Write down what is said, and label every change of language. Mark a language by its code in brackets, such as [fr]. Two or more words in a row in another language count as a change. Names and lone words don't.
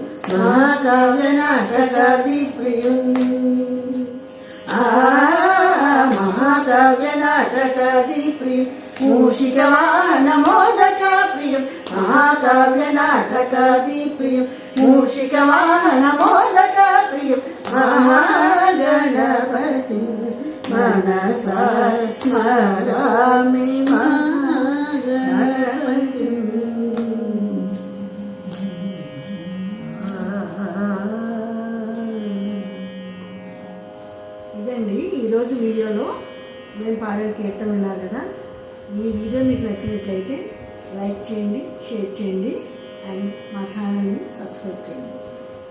[sa] महाकाव्यनाटकादिप्रियं, महाकाव्यनाटकादिप्रियं, मूषिकवाहनमोदकप्रियं, महाकाव्यनाटकादिप्रियं, मूषिकवाहनमोदकप्रियं, महागणपतिं मनसा स्मरामि, महागणपतिं. [te] ఇదండి ఈరోజు వీడియోలో నేను పాడే కీర్తన విన్నారు కదా. ఈ వీడియో మీకు నచ్చినట్లయితే లైక్ చేయండి, షేర్ చేయండి అండ్ మా ఛానల్ని సబ్స్క్రైబ్ చేయండి.